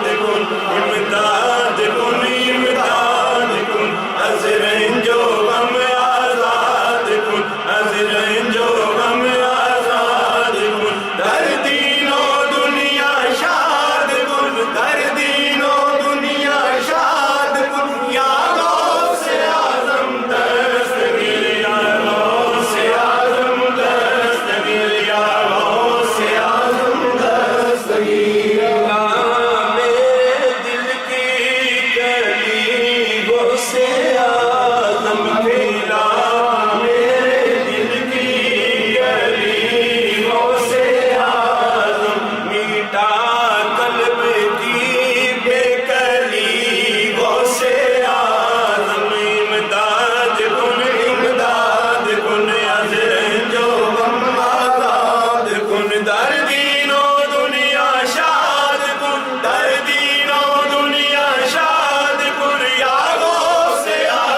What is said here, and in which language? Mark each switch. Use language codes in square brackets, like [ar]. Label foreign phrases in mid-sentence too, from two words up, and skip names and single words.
[fa] کن امداد کن امداد کن، از رنجو غم آزاد کن، از رنجو غم آزاد کن، در دین و دنیا شاد کن، در دین و دنیا شاد کن، یا غوث اعظم دستگیر، یا غوث اعظم دستگیر، یا غوث اعظم دستگیر. [ur] میرے دل کی کلی غوث اعظم کھیلا، میرے دل کی کلی غوث اعظم، میٹا قلب کی بے کلی غوث اعظم، [fa] امداد کن امداد کن، از رنجو غم آزاد کن، در دین و دنیا شاد کن، در دین و دنیا شاد کن، یا غوث